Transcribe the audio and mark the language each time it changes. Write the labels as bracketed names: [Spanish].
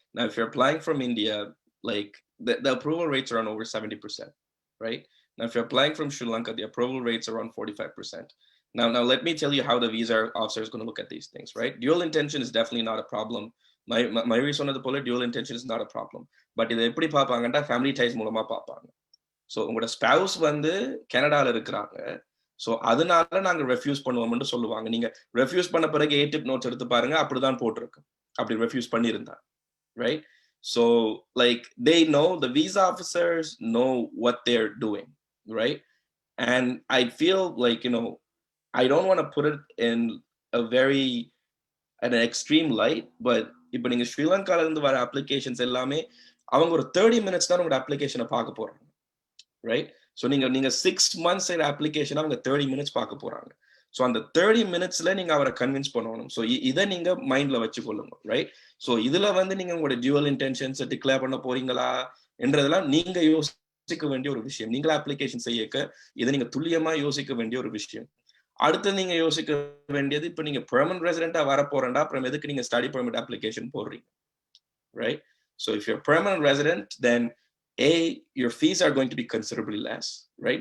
[English] Now, if you're applying from India, like the approval rates are on over 70%, right? Now, if you're applying from Sri Lanka, the approval rates are around 45%. Now, let me tell you how the visa officer is going to look at these things, right? Dual intention is definitely not a problem. [Tamil] Mayoori சொன்னது போல [English] dual intention is not a problem. [Tamil] But இதை எப்படி பார்ப்பாங்கன்னா family ties மூலமா பார்ப்பாங்க. So உங்களோட spouse வந்து கனடால இருக்கிறாங்க, ஸோ அதனால நாங்க ரெஃப்யூஸ் பண்ணுவோம்னு சொல்லுவாங்க. நீங்க ரெஃப்யூஸ் பண்ண பிறகு ஏடிப் நோட்ஸ் எடுத்து பாருங்க, அப்படிதான் போட்டிருக்கு. அப்படி ரெஃப்யூஸ் பண்ணியிருந்தா, right? [English] So like they know, the visa officers know what they're doing, right? And I feel like, I don't want to put it in a very an extreme light, but [Tamil] இப்போ நீங்க ஸ்ரீலங்கால இருந்து வர applications எல்லாமே அவங்க ஒரு 30 minutes தான் உங்களோட அப்ளிகேஷனை பார்க்க போறாங்க, [English] Right? [Tamil] ஸோ நீங்க 6 months அப்ளிகேஷன் அவங்க 30 minutes பார்க்க போறாங்க. ஸோ அந்த 30 minutesல நீங்க அவரை கன்வின்ஸ் பண்ணணும். ஸோ இதை நீங்க மைண்ட்ல வச்சுக்கொள்ளுங்க, ரைட்? ஸோ இதுல வந்து நீங்க உங்களோட டியூவல் இன்டென்ஷன்ஸை டிக்ளேர் பண்ண போறீங்களா என்றதெல்லாம் நீங்க யோசிக்க வேண்டிய ஒரு விஷயம். நீங்களா அப்ளிகேஷன் செய்யக்க இதை நீங்க துல்லியமா யோசிக்க வேண்டிய ஒரு விஷயம். அடுத்து நீங்க யோசிக்க வேண்டியது, இப்போ நீங்க பெர்மனன்ட் ரெசிடென்ட்டா வர போறேன்டா, அப்புறம் எதுக்கு நீங்க ஸ்டடி பெர்மிட் அப்ளிகேஷன் போடுறீங்க, right? [English] So if you're permanent resident, then your fees are going to be considerably less, right?